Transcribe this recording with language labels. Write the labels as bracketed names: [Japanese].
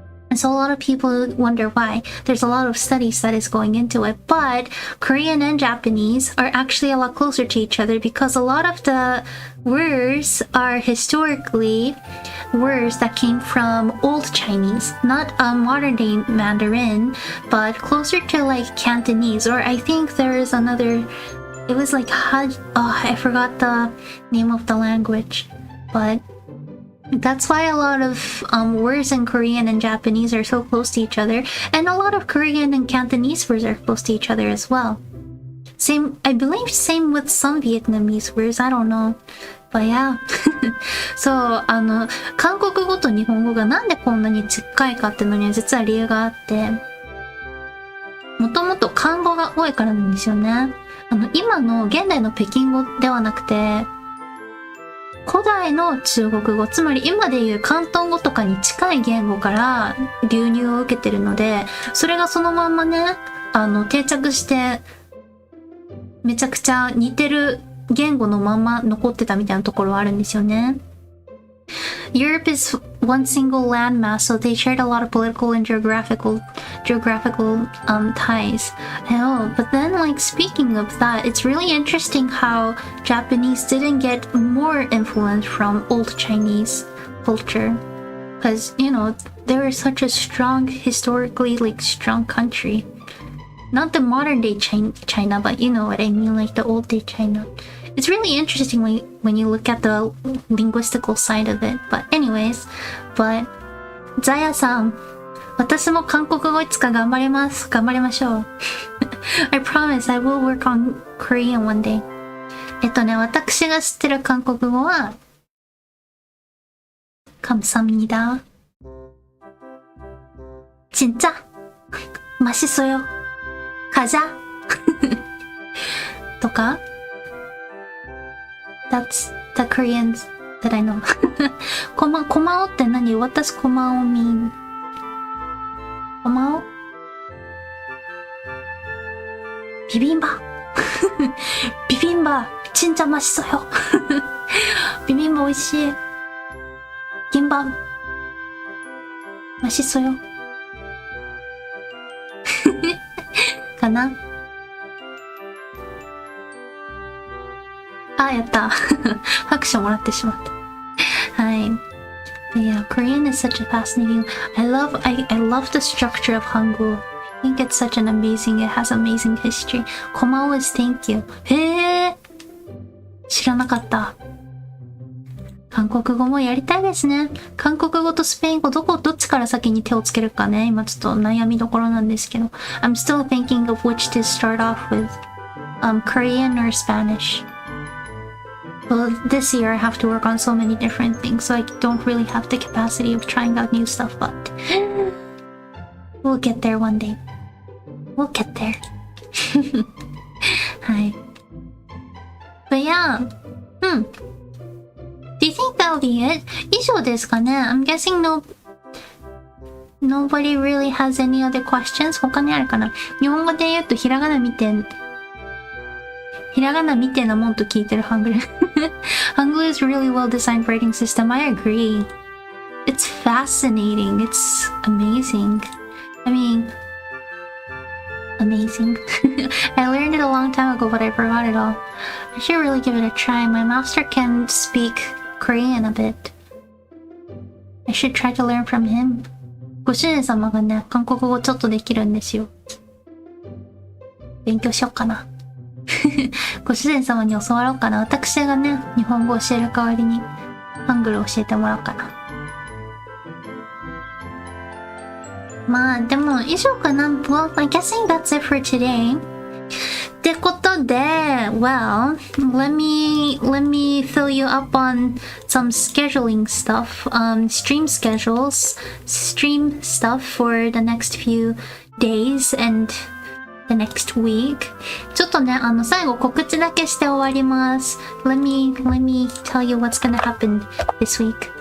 [English] And so a lot of people wonder why. There's a lot of studies that is going into it, but Korean and Japanese are actually a lot closer to each other because a lot of the words are historically words that came from Old Chinese, not modern day Mandarin, but closer to like Cantonese, or I think there is another, it was like I forgot the name of the language, but that's why a lot of words in Korean and Japanese are so close to each other, and a lot of Korean and Cantonese words are close to each other as well. I believe same with some Vietnamese words, I don't know. But yeah. [Japanese] そう、韓国語と日本語がなんでこんなに近いかっていうのには実は理由があって、もともと漢語が多いからなんですよね。今の現代の北京語ではなくて、古代の中国語、つまり今でいう広東語とかに近い言語から流入を受けてるので、それがそのまんまね、定着して、めちゃくちゃ似てる言語のまま残ってたみたいなところはあるんですよね。 [English] Europe is one single landmass, so they shared a lot of political and geographical ties. But then, like, speaking of that, it's really interesting how Japanese didn't get more influence from Old Chinese culture, because they were such a strong, historically strong country. Not the modern day China, but you know what I mean, like the old day China. It's really interesting when you look at the linguistical side of it. But anyways, [Japanese] Zaya-san, 私も韓国語いつか頑張ります。頑張りましょう。 [English] I promise I will work on Korean one day. [Japanese] 私が知ってる韓国語は、 [Korean] 감사합니다。진짜 맛있어요. 가자. [Japanese] とか [English] That's the Koreans that I know. [Japanese] コマオって何？ [English] What does コマオ mean? [Japanese] コマオ？ [Korean] ビビンバビビンバ진짜 맛있어요. [Japanese] ビビンバ美味しい。 [Korean] 김밥 맛있어요. [Japanese] かな。あ、やった。拍手もらってしまった。はい。 [English] But yeah, Korean is such a fascinating. I love the structure of Hangul. I think it's such an amazing. It has amazing history. コマオ is thank you. [Japanese] へえ。知らなかった。韓国語もやりたいですね。韓国語とスペイン語どっちから先に手をつけるかね。今ちょっと悩みどころなんですけど。 [English] I'm still thinking of which to start off with. Korean or Spanish. Well, this year I have to work on so many different things, so I don't really have the capacity of trying out new stuff, but we'll get there one day. We'll get there. はい。But yeah. Do you think that'll be it? [Japanese] 以上ですかね? [English] I'm guessing nobody really has any other questions? [Japanese] 他にあるかな? 日本語で言うとひらがなみてえなもんと聞いてるハングル。 [English] Hangul is really well designed writing system. I agree. It's fascinating. It's amazing. I mean, amazing. I learned it a long time ago, but I forgot it all. I should really give it a try. My master can speak Korean a bit. I should try to learn from him. [Japanese] ご主人様がね、韓国語ちょっとできるんですよ。勉強しよっかな。ご主人様に教わろうかな。私がね、日本語を教える代わりにハングルを教えてもらおうかな。まあでも以上かな。 [English] Well, I'm guessing that's it for today. [Japanese] ってことで、 [English] well, let me fill you up on some scheduling stuff, stream schedules, stream stuff for the next few days and the next week. [Japanese] ちょっとね、最後告知だけして終わります。 [English] Let me tell you what's gonna happen this week.